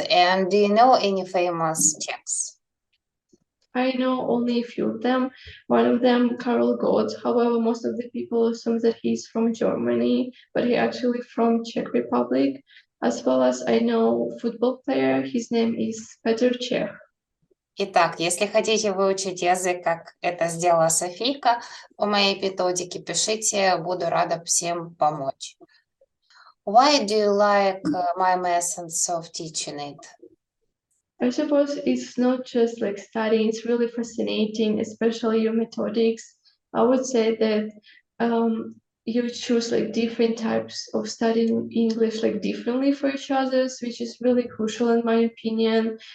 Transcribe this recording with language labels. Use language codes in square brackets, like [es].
[en] And do you know any famous Czechs? I know only a few of them. One of them, Karel Gott. However, most of the people assume that he's from Germany, but he actually from Czech Republic. As well as I know football player, his name is Petr Čech. [ru] Итак, если хотите выучить язык, как это сделала Софийка по моей методике, пишите, буду рада всем помочь. [en] Why do you like my methods of teaching it? I suppose it's not just like studying, it's really fascinating, especially your methodics. I would say that you choose like different types of studying English like differently for each others, which is really crucial in my opinion.